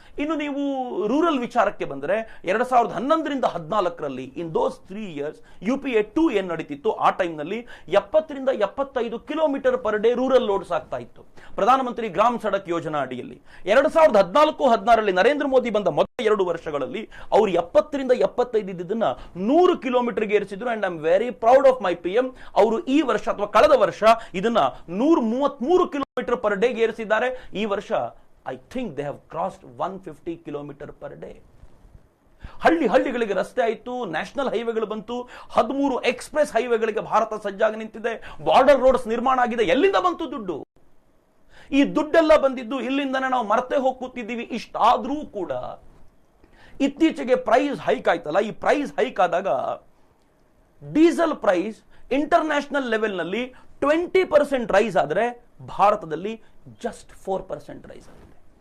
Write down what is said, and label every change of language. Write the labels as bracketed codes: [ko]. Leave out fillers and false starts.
[kn] ಇನ್ನು ನೀವು ರೂರಲ್ ವಿಚಾರಕ್ಕೆ ಬಂದರೆ 2011-14ರಲ್ಲಿ [en] in those 3 years [kn] UPA 2 ಏನ್ ನಡೀತಿತ್ತು ಆ ಟೈಮ್ ನಲ್ಲಿ 70-75 kilometre per day rural loads ಆಗ್ತಾ ಇತ್ತು ಪ್ರಧಾನಮಂತ್ರಿ ಗ್ರಾಮ್ ಸಡಕ್ ಯೋಜನಾ ಅಡಿಯಲ್ಲಿ. 2014-16ರಲ್ಲಿ ನರೇಂದ್ರ ಮೋದಿ ಬಂದ ಮೊದಲ 2 ವರ್ಷಗಳಲ್ಲಿ ಅವರು 70-75 ಇದ್ದದನ್ನ 100 ಕಿಲೋಮೀಟರ್ಗೆ ಏರಿಸಿದ್ರು. [en] And I am very proud of my PM. [kn] ಅವರು ಈ ವರ್ಷ ಅಥವಾ ಕಳೆದ ವರ್ಷ ಇದನ್ನ 133 ಕಿಲೋಮೀಟರ್ ಪರ್ ಡೇಗೆ ಏರಿಸಿದ್ದಾರೆ. ಈ ವರ್ಷ [en] I think they have crossed 150 kilometer per day. [kn] ಹಳ್ಳಿಗಳಿಗೆ ರಸ್ತೆ ಆಯಿತು, ನ್ಯಾಷನಲ್ ಹೈವೇಗಳು ಬಂತು, 13 ಎಕ್ಸ್ಪ್ರೆಸ್ ಹೈವೇಗಳಿಗೆ ಭಾರತ ಸಜ್ಜಾಗಿ ನಿಂತಿದೆ, ಬಾರ್ಡರ್ ರೋಡ್ಸ್ ನಿರ್ಮಾಣ ಆಗಿದೆ. ಎಲ್ಲಿಂದ ಬಂತು ದುಡ್ಡು? ಈ ದುಡ್ಡೆಲ್ಲ ಬಂದಿದ್ದು ಇಲ್ಲಿಂದನೇ ನಾವು ಮರೆತೇ ಹೋಗ್ತಿದ್ದೀವಿ. ಇಷ್ಟಾದ್ರೂ ಕೂಡ ಇತ್ತೀಚೆಗೆ ಪ್ರೈಸ್ ಹೈಕ್ ಆಯ್ತಲ್ಲ, ಈ ಪ್ರೈಸ್ ಹೈಕ್ ಆದಾಗ ಡೀಸೆಲ್ ಪ್ರೈಸ್ ಇಂಟರ್ನ್ಯಾಷನಲ್ ಲೆವೆಲ್ ನಲ್ಲಿ 20% ರೈಸ್ ಆದ್ರೆ ಭಾರತದಲ್ಲಿ ಜಸ್ಟ್ 4% ರೈಸ್ ಆಗಿದೆ.